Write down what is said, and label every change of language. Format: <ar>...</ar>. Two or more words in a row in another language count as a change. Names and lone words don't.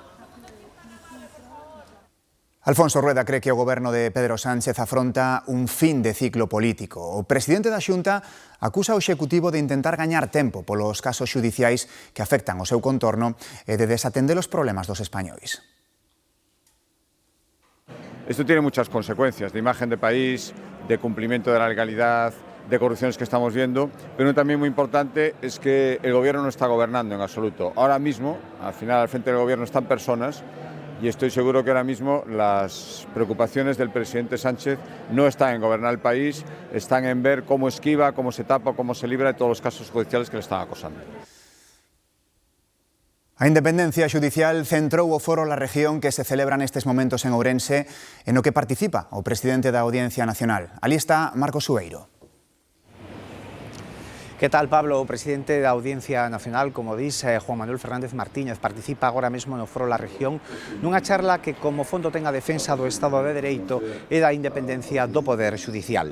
<gl>Alfonso Rueda cree que o goberno de Pedro Sánchez afronta un fin de ciclo político. O presidente da Xunta acusa o Executivo de intentar gañar tempo polos casos xudiciais que afectan o seu contorno e de desatender os problemas dos españois.</gl> <es>Esto tiene muchas consecuencias de imagen de país, de cumplimiento de la legalidad, de corrupciones que estamos viendo, pero también muy importante es que el gobierno no está gobernando en absoluto. Ahora mismo, al final, al frente del gobierno están personas y estoy seguro que ahora mismo las preocupaciones del presidente Sánchez no están en gobernar el país, están en ver cómo esquiva, cómo se tapa, cómo se libra de todos los casos judiciales que le están acosando.</es> <gl>A independencia xudicial centrou o foro La Región que se celebra nestes momentos en Ourense, en o que participa o presidente da Audiencia Nacional. Ali está Marcos Sueiro. Que tal, Pablo? O presidente da Audiencia Nacional, como dis, Juan Manuel Fernández Martínez, participa agora mesmo no Foro La Región nunha charla que como fondo ten a defensa do Estado de Dereito e da independencia do Poder Xudicial.</gl>